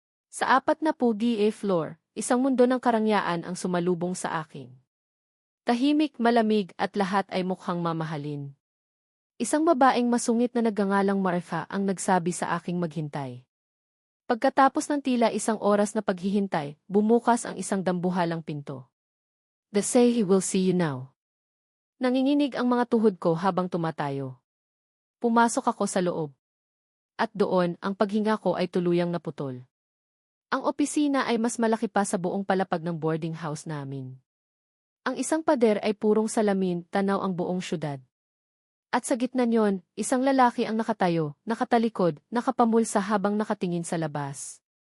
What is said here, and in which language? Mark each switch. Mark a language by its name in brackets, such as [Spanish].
[Filipino] Sa 4 floor, isang mundo ng karangyaan ang sumalubong sa akin. Tahimik, malamig at lahat ay mukhang mamahalin. Isang babaeng masungit na nagngangalang Martha ang nagsabi sa aking maghintay. Pagkatapos ng tila 1 oras na paghihintay, bumukas ang isang dambuhalang pinto. [English] They say he will see you now. [Filipino] Nanginginig ang mga tuhod ko habang tumatayo. Pumasok ako sa loob. At doon, ang paghinga ko ay tuluyang naputol. Ang opisina ay mas malaki pa sa buong palapag ng boarding house namin. Ang isang pader ay purong salamin, tanaw ang buong syudad. At sa gitna niyon, isang lalaki ang nakatayo, nakatalikod, nakapamulsa habang nakatingin sa labas.